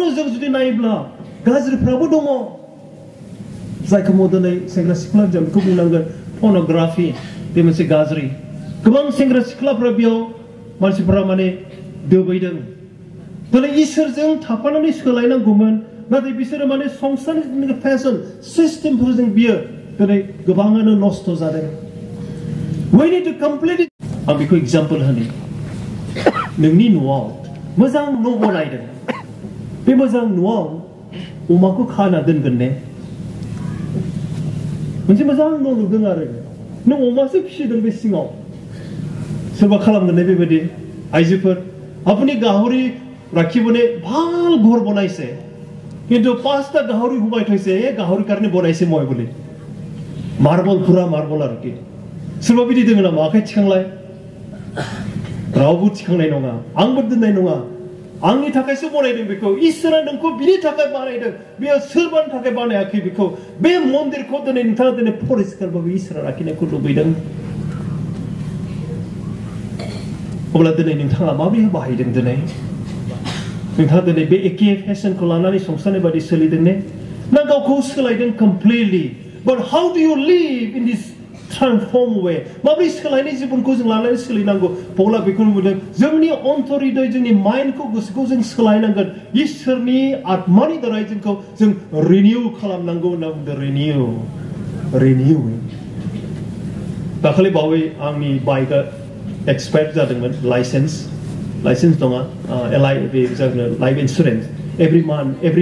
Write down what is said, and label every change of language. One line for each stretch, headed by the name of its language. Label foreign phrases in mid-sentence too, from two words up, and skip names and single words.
Bodo: जों जुदि नायोब्ला गाज्रिफ्राबो दङ जायखौ दिनै सेंग्रा सिख्ला जों बेखौ बुंनांगोन पर्नोग्राफि बे मोनसे गाज्रि गोबां सेंग्रा सिख्लाफ्रा बेयाव मानसिफोरा माने दोबैदों दिनै इसोरजों थाफानानै सोलायनांगौमोन नाथाय बिसोरो माने संसारनि
English: fashion systemफोरजों
Bodo: बियो दिनै गोबाङानो नष्ट जादों
English: we need to complete it
Bodo: आं बेखौ एग्जाम्पल होनि नोंनि न'आव मोजां न' बनायदों बे मोजां न'आव अमाखौ खाना दोनगोन ने मोनसे मोजां न' लुदों आरो नों अमासो फिसिदों बे सिङाव सोरबा खालामगोन ने बेबायदि आइजोफोर
Assamese: আপুনি গাহৰি ৰাখিবনে ভাল ঘৰ বনাইছে কিন্তু 5টা গাহৰি ঘুমাই থৈছে এই গাহৰিৰ কাৰণে বনাইছে মই বুলি মাৰ্বল পুৰা মাৰ্বল আৰু কি
Bodo: सोरबा बिदि दोङो नामा आखाइ थिखांलाय रावबो थिखांनाय नङा आंबो दोननाय नङा आंनि थाखायसो बनायदों बेखौ इसोरा नोंखौ बिनि थाखाय बानायदों बेयो सोरबानि थाखाय बानायाखै बेखौ बे मन्दिरखौ दिनै नोंथाङा दिनै परिस्कार भाबै इसोरा लाखिनायखौ लुबैदों अब्ला दिनै नोंथाङा माबोरै बाहायदों दिनै नोंथाङा दिनै बे एखे फेशनखौ लानानै संसारनि बायदि सोलिदों ने ना गावखौ सोलायदों कमप्लिटलि
English: but how do you live in this transform way
Bodo: माबोरै सोलायनाय जिबनखौ जों लानानै सोलिनांगौ पौला बेखौ नुदों जोंनि अन्तरिदै जोंनि माइन्डखौ गोसोखौ जों सोलायनांगोन इसोरनि आत्मानि दारै जोंखौ जों रिनिउ खालामनांगौ होनना बुंदों रिनिउ दाखालि बावै आंनि बाइकआ एक्सपायार जादोंमोन लाइसेन्स दङा बे जोंनो
English: life insurance every